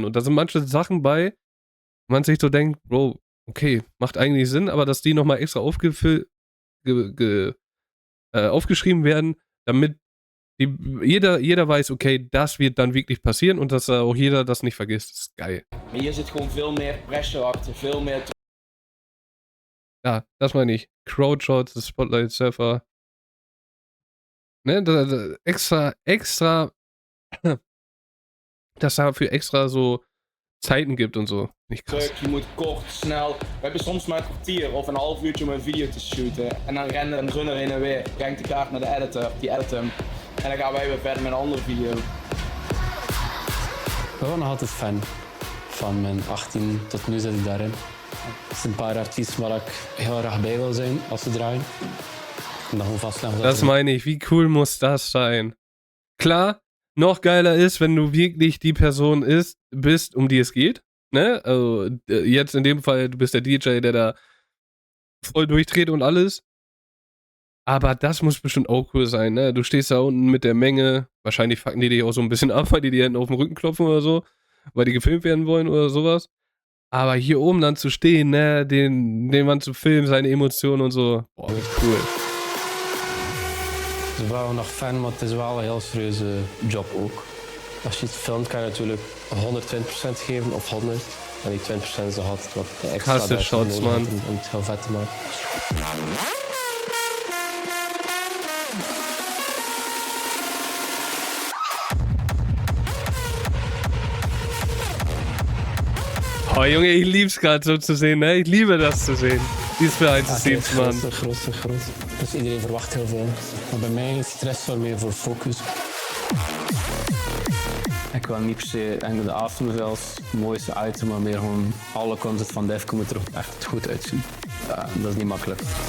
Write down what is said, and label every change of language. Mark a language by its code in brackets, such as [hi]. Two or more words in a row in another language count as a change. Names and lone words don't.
[de] Und da sind manche Sachen bei, wo man sich so denkt, Bro, okay, macht eigentlich Sinn, aber dass die nochmal extra aufgeschrieben werden, damit jeder weiß, okay, das wird dann wirklich passieren und dass auch jeder das nicht vergisst. Das ist geil. [nl] Hier zit gewoon veel meer pressure achter, veel meer... [de] Ja, das meine ich. Crowdshots, das Spotlight Surfer. Ne, extra, dass dafür extra so Zeiten gibt und so. Nicht krass. [nl] Je moet kort, snel. We hebben soms maar een kwartier of een half uurtje om een video te shooten. En dan rent een runner heen en weer. Brengt de kaart naar de editor, die edit hem. En dan gaan wij weer verder met een andere video. Ik ben nog altijd fan. Van mijn 18 tot nu zit ik daarin. Er zijn een paar artiesten waar ik heel erg bij wil zijn als ze draaien. En dan gewoon vastleggen. [de] Das meine ich. Wie cool muss das sein? Klar, noch geiler ist, wenn du wirklich die Person bist, um die es geht. Ne? Also jetzt in dem Fall, du bist der DJ, der da voll durchdreht und alles. Aber das muss bestimmt auch cool sein, ne? Du stehst da unten mit der Menge. Wahrscheinlich fucken die dich auch so ein bisschen ab, weil die dir hinten auf den Rücken klopfen oder so. Weil die gefilmt werden wollen oder sowas. Aber hier oben dann zu stehen, ne? Den Mann zu filmen, seine Emotionen und so. Boah, cool. [nl] Ik ben wel nog fan, maar het is wel een heel serieuze job ook. Als je het filmt kan je natuurlijk 120% geven of 100. En die 20% is nog altijd wat extra. Krasse Shots, man. Om het heel vet te maken. [de] Oh Junge, ich lieb's gerade so zu sehen, ne? Ich liebe das zu sehen. Dieses Behind-the-Scenes, man. [nl] Groot. Dus iedereen verwacht heel veel. Maar bij mij is stress wel meer voor focus. Ik wil niet per se enkel de aftermath als het mooiste item, maar meer gewoon alle content van Defcon moet er echt goed uitzien. Dat is niet makkelijk.